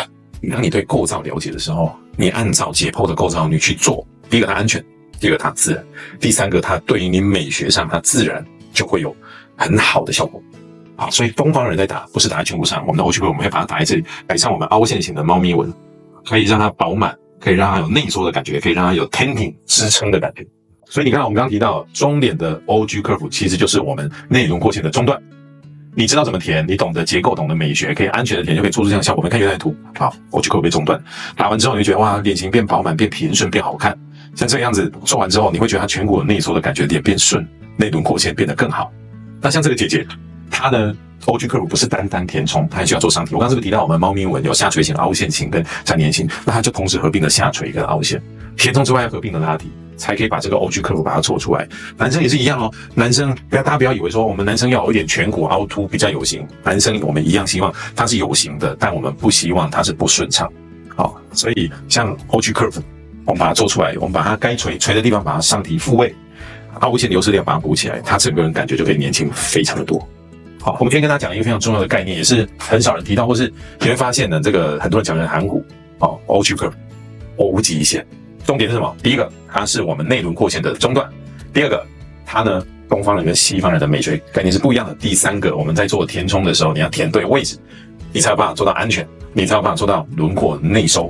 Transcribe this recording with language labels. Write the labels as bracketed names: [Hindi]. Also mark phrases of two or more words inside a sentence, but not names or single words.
[Chinese] 當你對構造了解的時候，你按照解剖的構造你去做，第一個它安全。第二個它自然，第三個它對於你美學上它自然就會有很好的效果。好，所以東方人在打不是打在顴骨上，我們的 [English] OG Curve [Chinese] 我們會把它打在這裡，改善我們凹陷型的貓咪紋，可以讓它飽滿，可以讓它有內縮的感覺，可以讓它有 tenting 支撐的感覺。所以你看我們剛剛提到中臉的 [English] OG Curve [Chinese] 其實就是我們內輪廓線的中段。你知道怎麼填，你懂得結構，懂得美學，可以安全的填，就可以做出這樣的效果。我們看原來的圖，好， [English] OG Curve [Chinese] 被中斷，打完之後你會覺得哇，臉型變飽滿、變平順、變好看。像這個樣子做完之後，你會覺得它顴骨內縮的感覺，臉變順，內輪廓線變得更好。那像這個姐姐，她的 [English] OG Curve [Chinese] 不是單單填充，她還需要做上提。我剛剛是不是提到我們貓咪紋有下垂型、凹陷型跟粘連型？那它就同時合併了下垂跟凹陷，填充之外要合併的拉提，才可以把這個 [English] OG Curve [Chinese] 把它做出來。男生也是一樣哦，男生大家不要以為說我們男生要有一點顴骨凹凸比較有型，男生我們一樣希望它是有型的，但我們不希望它是不順暢。好，所以像 [English] OG Curve。 [Chinese] 我們把它做出來，我們把它該垂的地方把它上提復位，凹陷流失量把它補起來，它整個人感覺就可以年輕非常的多。好，我們今天跟大家講一個非常重要的概念，也是很少人提到，或是你會發現呢，這個很多人講的含糊。 [English] OG Curve [Chinese] 無極限，重點是什麼？第一個，它是我們內輪廓線的中段；第二個，它呢，東方人跟西方人的美學概念是不一樣的；第三個，我們在做填充的時候，你要填對位置，你才有辦法做到安全，你才有辦法做到輪廓內收。